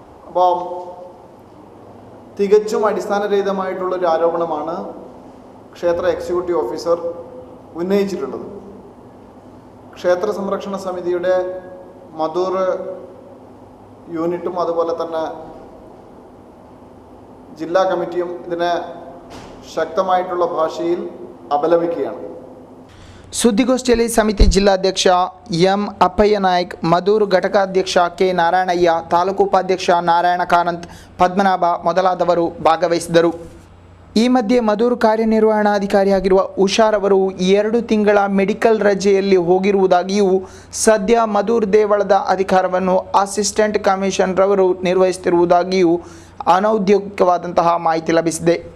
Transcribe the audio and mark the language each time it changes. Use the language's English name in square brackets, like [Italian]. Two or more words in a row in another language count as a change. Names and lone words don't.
[Malayalam] അപ്പം തികച്ചും അടിസ്ഥാനരഹിതമായിട്ടുള്ളൊരു ആരോപണമാണ് ക്ഷേത്ര എക്സിക്യൂട്ടീവ് ഓഫീസർ ഉന്നയിച്ചിട്ടുള്ളത്. ക്ഷേത്ര സംരക്ഷണ സമിതിയുടെ മധൂർ യൂണിറ്റും അതുപോലെ തന്നെ ജില്ലാ കമ്മിറ്റിയും ഇതിനെ ശക്തമായിട്ടുള്ള ഭാഷയിൽ അപലപിക്കുകയാണ്. [Kannada] ಸುದ್ದಿಗೋಷ್ಠಿಯಲ್ಲಿ ಸಮಿತಿ ಜಿಲ್ಲಾಧ್ಯಕ್ಷ ಎಂ ಅಪ್ಪಯ್ಯ ನಾಯ್ಕ್, ಮಧೂರು ಘಟಕಾಧ್ಯಕ್ಷ ಕೆ ನಾರಾಯಣಯ್ಯ, ತಾಲೂಕು ಉಪಾಧ್ಯಕ್ಷ ನಾರಾಯಣ ಕಾರಂತ್, ಪದ್ಮನಾಭ ಮೊದಲಾದವರು ಭಾಗವಹಿಸಿದರು. ಈ ಮಧ್ಯೆ ಮಧೂರು ಕಾರ್ಯನಿರ್ವಹಣಾಧಿಕಾರಿಯಾಗಿರುವ ಉಷಾರವರು 2 ತಿಂಗಳ ಮೆಡಿಕಲ್ ರಜೆಯಲ್ಲಿ ಹೋಗಿರುವುದಾಗಿಯೂ ಸದ್ಯ ಮಧೂರು ದೇವಳದ ಅಧಿಕಾರವನ್ನು ಅಸಿಸ್ಟೆಂಟ್ ಕಮಿಷನರ್ ಅವರು ನಿರ್ವಹಿಸುತ್ತಿರುವುದಾಗಿಯೂ ಅನೌದ್ಯೋಗಿಕವಾದಂತಹ ಮಾಹಿತಿ ಲಭಿಸಿದೆ.